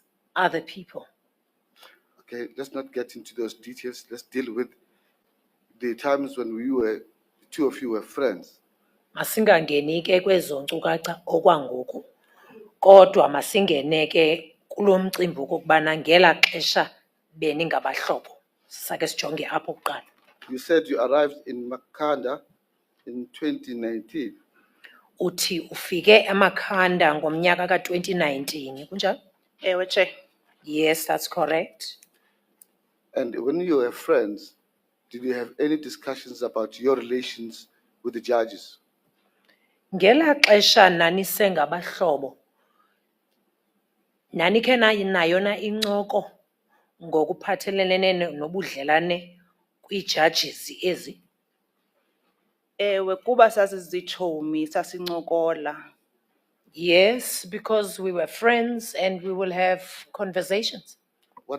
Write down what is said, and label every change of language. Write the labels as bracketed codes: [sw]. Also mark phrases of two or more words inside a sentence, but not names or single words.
[en] other people. Okay, let's not get into those details. Let's deal with the times when the two of you were friends. [xh] Masingangeni ke kwezo nkcukacha okwangoku, kodwa masingene ke kulo mcimbi okokubana ngela xesha beningabahlobo. Sake sijonge apho kuqala. [en] You said you arrived in Makanda in 2019. [xh] Uthi ufike eMakhanda ngomnyaka ka-2019, kunjalo? Ewe, Chair. [en] Yes, that's correct. And when you were friends, did you have any discussions about your relations with the judges? [xh] Ngela xesha nanisengabahlobo, nanikhe nayo na incoko ngokuphathelene nobudlelane kwii-judges ezi? Ewe, kuba sasizitshomi sasincokola. [en] Yes, because we were friends and we will have conversations. What?